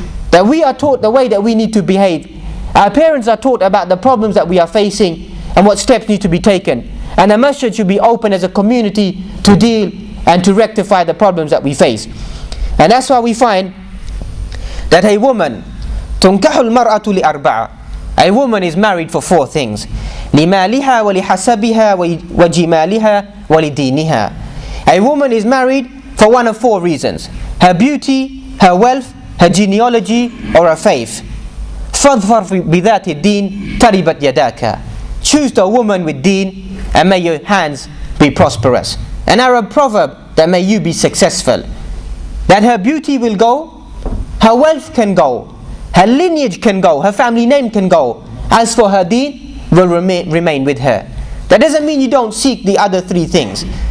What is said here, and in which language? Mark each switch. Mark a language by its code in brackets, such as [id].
[en] That we are taught the way that we need to behave. Our parents are taught about the problems that we are facing and what steps need to be taken. And the masjid should be open as a community to deal and to rectify the problems that we face. And that's why we find that a woman, [ar] تنكح المرأة لأربعة, [en] a woman is married for 4 things. [ar] لمالها ولحسبها وجمالها ولدينها. [en] A woman is married for one of 4 reasons: her beauty, her wealth, her genealogy, or her faith. [ar] فاظفر بذات الدين تربت يداك. [en] Choose the woman with deen, and may your hands be prosperous. An Arab proverb, that may you be successful. That her beauty will go, her wealth can go, her lineage can go, her family name can go. As for her deen, will remain with her. That doesn't mean you don't seek the other 3 things.